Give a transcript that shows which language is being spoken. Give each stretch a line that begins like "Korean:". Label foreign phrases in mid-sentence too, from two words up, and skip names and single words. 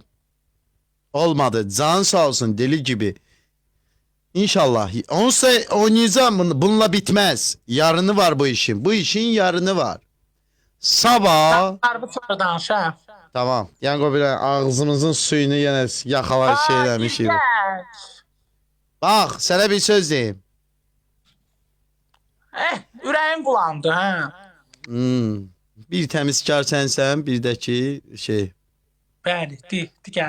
Turkish: Olmadı. Can sağ olsun deli gibi. İnşallah. Onsa oynayacağım. Bununla bitmez. Yarını var bu işin. Bu işin yarını var. Sabah
Azerbaijani: Harbi sonra danış ha.
Turkish: tamam.
Azerbaijani: Yəni o bir ağzımızın suyunu yenə yaxalar şey eləmişik. İlgəc. Bax, sənə bir söz deyim. Ürəyim bulandı ha. Bir təmizkar sənsən, bir də ki şey. Bəli, gəl.